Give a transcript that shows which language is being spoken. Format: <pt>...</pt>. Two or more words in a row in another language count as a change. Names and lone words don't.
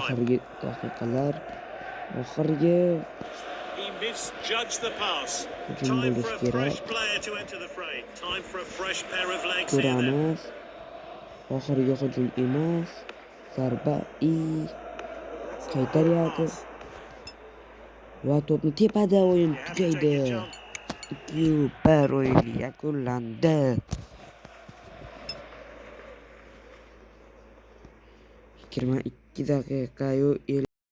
<uz>Oxirgi daqiqalar, oxirgi</uz> <en>He misjudged the pass.</en> <uz>hujum</uz> <en>Time</en> <uz>bo'lishi</uz> <en>for a</en> <uz>kerak.</uz> <en>fresh player to enter the fray. Time for a fresh pair of legs here then.</en> <uz>Ko'ramiz. Oxirgi hujum emas. Zarba qaytaryapti. Va to'pni tepada o'yin tugaydi. 2-1 o'yin yakunlandi. 22 daqiqa</uz>